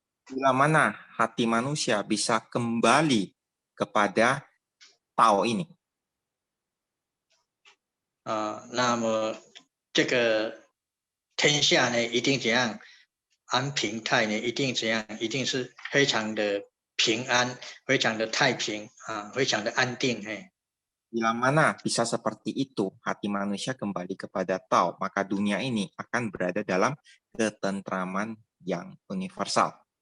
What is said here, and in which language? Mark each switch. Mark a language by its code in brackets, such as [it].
[id] Bila mana hati manusia bisa kembali kepada Tao ini. [zh] 那么这个天下呢一定怎样安平泰呢，一定怎样？一定是非常的平安，非常的太平啊，非常的安定。 [id] Bila mana bisa seperti itu, hati manusia kembali kepada Tao, maka dunia ini akan berada dalam ketentraman yang universal.